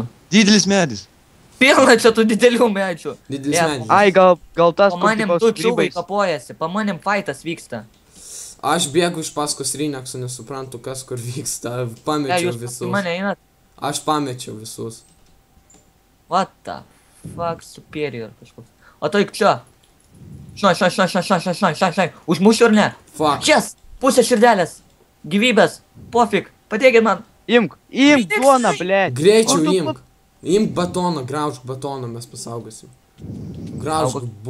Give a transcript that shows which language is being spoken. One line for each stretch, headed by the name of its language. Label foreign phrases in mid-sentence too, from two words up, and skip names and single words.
Lithuanian: Didelis medis. Pilna čia tų didelių medžių. Didelis medis. Ai, gal tas pamanim tu čiuvai kapojasi, pamanim faitas vyksta. Aš bėgu iš paskos Reinexų, nesuprantu kas kur vyksta. Pamečiau visus. Jūs mane einat? Aš pamečiau visus.
English: What the fuck, superior kažkoks.
Lithuanian: O taik čia. Šai. Užmušiu ar ne? Fuck. Čias, pusė širdelės. Gyvybės. Pofik. Padėkit man. Imk duoną, blėt. Greičiau imk. Imk batoną, graužk batoną, mes pasaugosim. Graužk bum.